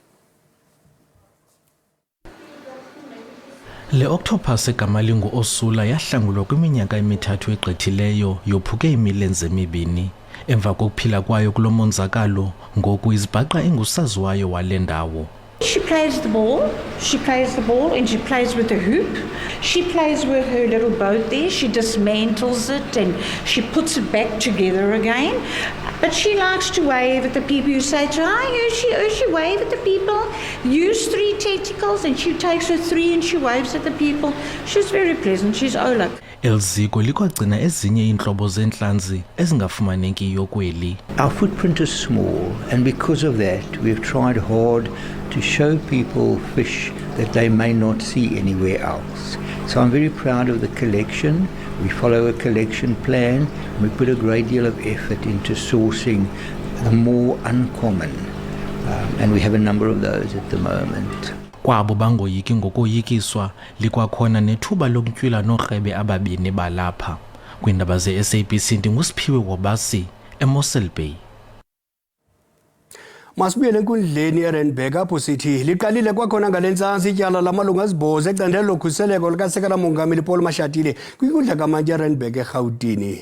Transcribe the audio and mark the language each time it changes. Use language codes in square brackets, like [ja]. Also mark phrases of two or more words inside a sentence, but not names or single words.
[xh] Le octopus egama lingu Osula yahlangulwa kwiminyaka emithathu egqithileyo yophuke imilenze emibini. Emva kokuphila kwayo kulo monzakalo ngoku izibhaqa engusaziwayo wale ndawo. [en] She plays the ball and she plays with a hoop. She plays with her little boat there. She dismantles it and she puts it back together again. But she likes to wave at the people who say to her, "Hi, she wave at the people. Use 3 tentacles," and she takes her 3 and she waves at the people. She's very pleasant. She's Ola. [xh] Elziko likwagcina ezinye iintlobo zentlanzi ezingafumanekiyo kweli. [en] Our footprint is small, and because of that we've tried hard to show people fish that they may not see anywhere else. So I'm very proud of the collection. We follow a collection plan. We put a great deal of effort into sourcing the more uncommon, and we have a number of those at the moment. [xh] Kwabo bangoyiki ngokoyikiswa likwakhona nethuba lokutyhila noRhebe ababini balapha. Kwindaba ze-SABC ndingusiphiwe Wabasi eMossel Bay. Masibuyele enkundleni eRandburg apho sithi liqalile kwakhona ngalentsasa ityala lamalungu asibhozo ecandelo lokhuseleko likasekela mongameli Paul Mashatile kwinkundla kaMantye Randburg eRhawutini.